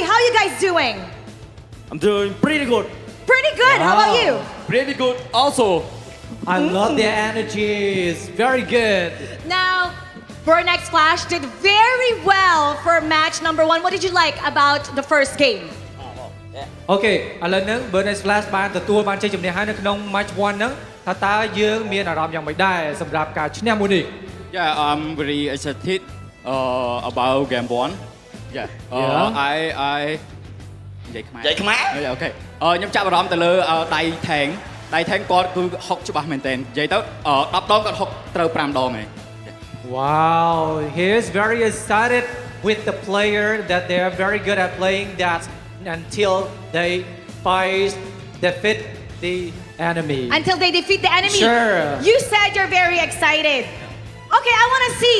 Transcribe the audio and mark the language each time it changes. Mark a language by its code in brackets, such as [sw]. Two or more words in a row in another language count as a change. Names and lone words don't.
[en] How are you guys doing? I'm doing pretty good. Pretty good. How about you? Pretty good also. I love their energy. It's very good. Now, Burn X Flash did very well for match number 1. What did you like about the first game? [km] អូខេឥឡូវហ្នឹង Burn X Flash បានទទួលបានជ័យជំនះហើយនៅក្នុង match 1 ហ្នឹងថាតើយើងមានអារម្មណ៍យ៉ាងម៉េចដែរសម្រាប់ការឈ្នះមួយនេះ [en] Yeah, I'm very excited about game 1. [km] I និយាយខ្មែរអូខេខ្ញុំចាប់អារម្មណ៍ទៅលើដៃថេងគាត់គឺហុកច្បាស់មែនតើនិយាយទៅ10 ដងគាត់ហុកត្រូវ5 ដងឯង [en] Wow, he is very excited with the player that they are very good at playing that until they defeat the enemy. Until they defeat the enemy? Sure. You said you're very excited. Okay, I want to see.